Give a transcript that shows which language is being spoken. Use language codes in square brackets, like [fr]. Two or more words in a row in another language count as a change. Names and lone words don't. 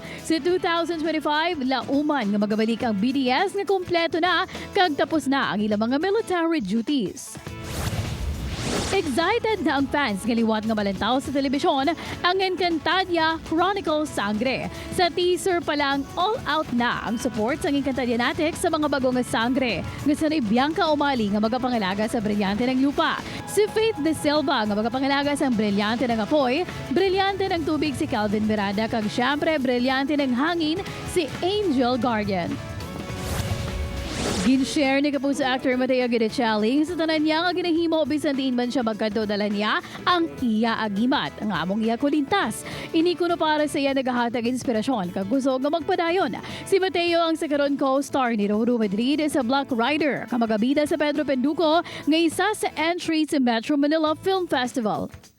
[hil] Sa 2025, lauman nga magabalik ang BTS nga kompleto na kag tapos na ang ilang mga military duties. Excited na ang fans ngaliwat nga malantaw sa telebisyon ang Encantadia Chronicles Sangre. Sa teaser pa lang, [en] all out [hil] na ang support sa Encantadianatic sa mga bagong sangre. Gusto ni Bianca Umali nga magapangalaga sa Brilyante ng Lupa. Si Faith De Silva nga magapangalaga sa Brilyante ng Apoy. Brilyante ng Tubig si Calvin Miranda kag syempre Brilyante ng Hangin si Angel Guardian. Gin-share ni Kapuso actor Mateo Guidicelli sa tanan niya nga ginahimo bisan diin man siya magkanto dala niya ang iya agimat ang among iya kulintas. Ini kuno para sa iya nagahatag inspirasyon kag gusto nga magpadayon. Si Mateo ang sakaron co-star ni Roro Madrid sa Black Rider, kamagabida sa Pedro Penduko nga isa sa entry sa Metro Manila Film Festival.